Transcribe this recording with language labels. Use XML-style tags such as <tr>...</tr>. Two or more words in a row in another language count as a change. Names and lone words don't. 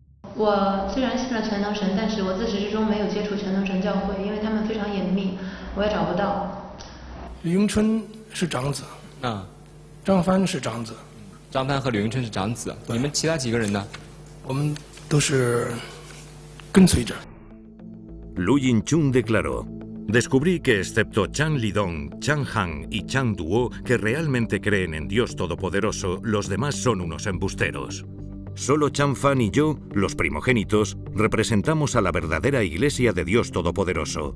<zh>我虽然信了全能神，但是我自始至终没有接触全能神教会，因为他们非常隐秘，我也找不到。李永春是长子，张帆是长子，张帆和李永春是长子，你们其他几个人呢？我们都是跟随者。</zh> <es>Lu Yinchun declaró: descubrí que excepto Chan Lidong, Chan Han y Chan Duo, que realmente creen en Dios Todopoderoso, los demás son unos embusteros. Solo Chan Fan y yo, los primogénitos, representamos a la verdadera Iglesia de Dios Todopoderoso.</es>